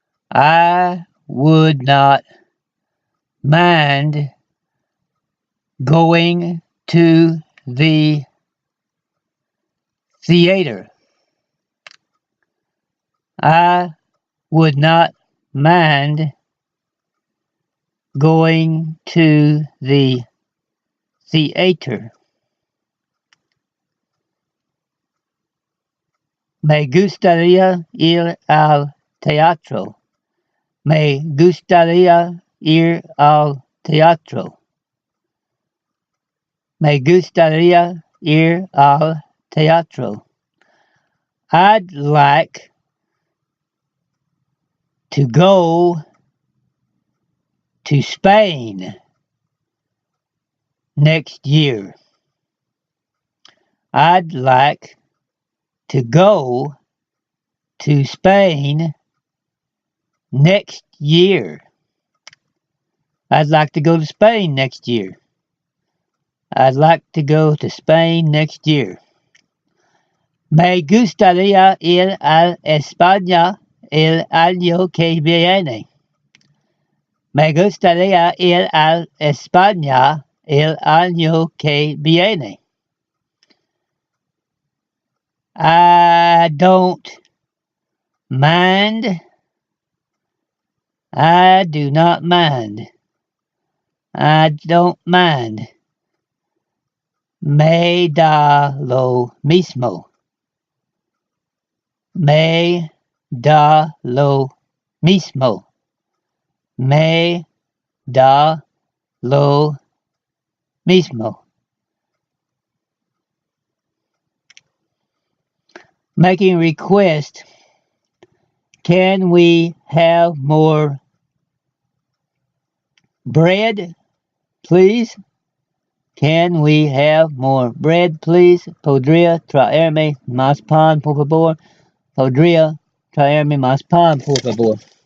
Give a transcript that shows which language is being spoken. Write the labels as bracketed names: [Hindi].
[English] I would not mind going to the theater. I would not mind going to the theater. [Spanish] Me gustaría ir al teatro. Me gustaría ir al teatro. Me gustaría ir al teatro. [English] I'd like to go to Spain next year. I'd like to go to Spain next year. I'd like to go to Spain next year. I'd like to go to Spain next year. [Spanish] Me gustaría ir a España el año que viene. Me gustaría ir a España el año que viene. [English] I don't mind. I do not mind. I don't mind. [Spanish] Me da lo mismo. Me da lo mismo. Me da lo mismo. [English] Making request. Can we have more bread, please? Can we have more bread, please? [Spanish] Podría traerme más pan, por favor? Podría traerme más pan, por favor?